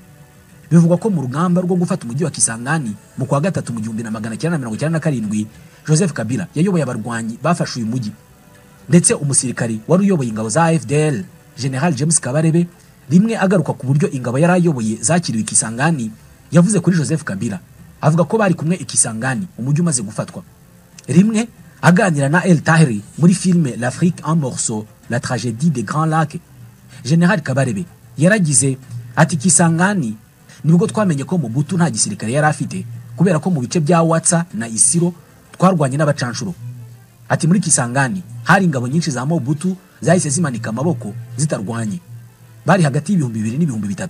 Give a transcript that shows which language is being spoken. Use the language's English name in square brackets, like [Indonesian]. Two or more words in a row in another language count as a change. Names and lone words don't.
[Kinyarwanda] Bivugwa ko mu rugamba rwo gufata umujyi wa Kisangani mu kwa 3 mu 1997 Joseph Kabila yayoboye abarwanyi bafashe uyu mujyi, ndetse umusirikari wari uyoboye ingabo za AFDL General James Kabarebe rimwe agaruka ku buryo ingabo yari ayoboye zakiriwe Kisangani yavuze kuri Joseph Kabila, avuga ko bari kumwe Kisangani umujyi umaze gufatwa. Rimwe aganira na El Tahiri muri filme L'Afrique en morceaux, la tragédie des Grands Lacs, General Kabarebe yaragize ati Kisangani nibwo twamenye ko Mobutu nta gisirikare yari afite, kubera ko mu bice bya Watsa na Isiro twarwanye n'abacanshuro. Ati muri Kisangani hari ingabo nyinshi za Mobutu zahise zimanika amaboko zitarwanye, bari hagati y'ibihumbi 2 n'ibihumbi 3.